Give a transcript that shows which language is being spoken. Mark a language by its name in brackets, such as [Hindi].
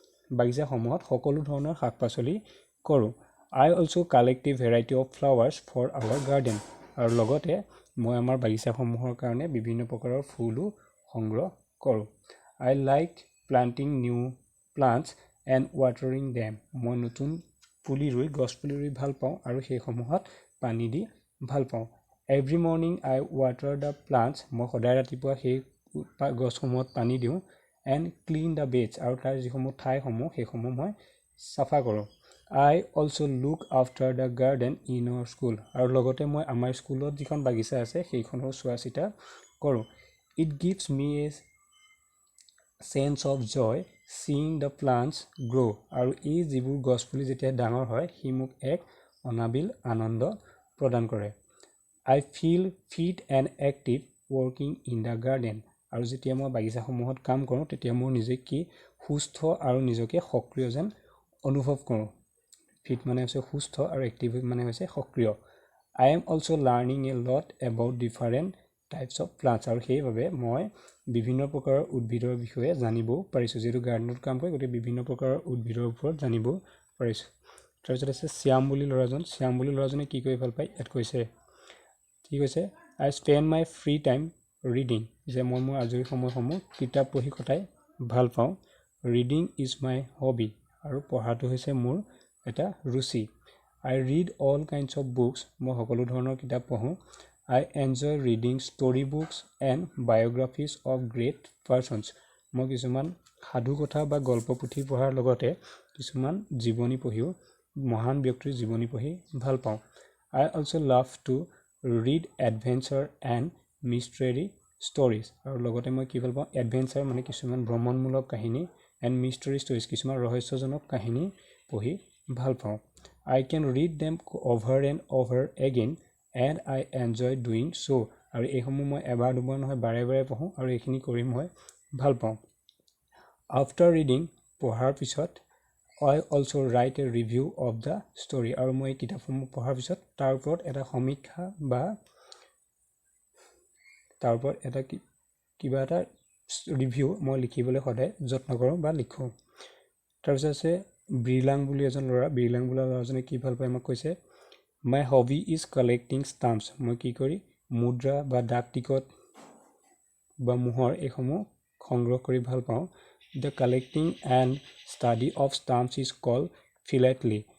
[Assamese] বাগিচাসমূহত সকলো ধৰণৰ শাক পাচলি কৰোঁ [English] I also' collect a variety of flowers for our garden [Assamese] আৰু লগতে মই আমাৰ বাগিচাসমূহৰ কাৰণে বিভিন্ন প্ৰকাৰৰ ফুলো সংগ্ৰহ কৰোঁ [English] I like planting new plants and watering them [Assamese] মই নতুন গছ পুলি ৰুই ভাল পাওঁ আৰু সেইসমূহত পানী দি ভাল পাওঁ [English] every morning I water the plants [Assamese] মই সদায় ৰাতিপুৱা সেই গছসমূহত পানী দিওঁ [English] and clean the beds [Assamese] আৰু তাৰ যিসমূহ ঠাইসমূহ সেইসমূহ মই চাফা কৰোঁ [English] I also look after the garden in our school. [Assamese] আৰু লগতে মই আমাৰ স্কুলত যিখন বাগিচা আছে সেইখনৰ চোৱা চিতা কৰোঁ. [English] It gives me a sense of joy seeing the plants grow. [Assamese] আৰু এই যিবোৰ গছপুলি যেতিয়া ডাঙৰ হয় সি মোক এক অনাবিল আনন্দ প্ৰদান কৰে. [English] I feel fit and active working in the garden. [Assamese] আৰু যেতিয়া মই বাগিচাসমূহত কাম কৰোঁ তেতিয়া মোৰ নিজে কি সুস্থ আৰু নিজকে সক্ৰিয় যেন অনুভৱ কৰোঁ. ফিট মানে হৈছে সুস্থ আৰু এক্টিভ মানে হৈছে সক্ৰিয়. [English] I am also learning a lot about different types of plants. [Assamese] আৰু সেইবাবে মই বিভিন্ন প্ৰকাৰৰ উদ্ভিদৰ বিষয়ে জানিব পাৰিছোঁ. যিহেতু গাৰ্ডেনত কাম কৰি গতিকে বিভিন্ন প্ৰকাৰৰ উদ্ভিদৰ ওপৰত জানিব পাৰিছোঁ. তাৰপিছত আছে শ্যাম বুলি ল'ৰাজনে কি কৰি ভাল পায় ইয়াত কৈছে কি কৈছে [English] I spend my free time reading. [Assamese] যে মই মোৰ আজৰি সময়সমূহ কিতাপ পঢ়ি কটাই ভাল পাওঁ. [English] Reading is my hobby. [Assamese] আৰু পঢ়াটো হৈছে মোৰ এটা ৰুচি. [English] I read all kinds of books. [Assamese] মই সকলো ধৰণৰ কিতাপ পঢ়োঁ. [English] I enjoy reading story books and biographies of great persons. [Assamese] মই কিছুমান সাধু কথা বা গল্প পুথি পঢ়াৰ লগতে কিছুমান জীৱনী পঢ়িও মহান ব্যক্তিৰ জীৱনী পঢ়ি ভাল পাওঁ. [English] I also love to read adventure and mystery stories. [Assamese] আৰু লগতে মই কি ভাল পাওঁ এডভেঞ্চাৰ মানে কিছুমান ভ্ৰমণমূলক কাহিনী [English] and mystery stories [Assamese] কিছুমান ৰহস্যজনক কাহিনী পঢ়ি ভাল পাওঁ. [English] I can read them over and over again and I enjoy doing so. [Assamese] আৰু এইসমূহ মই এবাৰ দুবাৰ নহয় বাৰে বাৰে পঢ়োঁ আৰু এইখিনি কৰি মই ভাল পাওঁ. [English] After reading [Assamese] পঢ়াৰ পিছত [English] I also write a review of the story. [Assamese] আৰু মই এই কিতাপসমূহ পঢ়াৰ পিছত তাৰ ওপৰত এটা সমীক্ষা বা তাৰ ওপৰত এটা কিবা এটা ৰিভিউ মই লিখিবলৈ সদায় যত্ন কৰোঁ বা লিখোঁ. তাৰপিছত আছে বিৰলাং বুলি এজন ল'ৰা. বিৰলাং বোলা ল'ৰাজনে কি ভাল পায় মোক কৈছে [English] My hobby is collecting stamps. [Assamese] মই কি কৰি মুদ্ৰা বা ডাক টিকট বা মোহৰ এইসমূহ সংগ্ৰহ কৰি ভাল পাওঁ. [English] The collecting and study of stamps is called philately.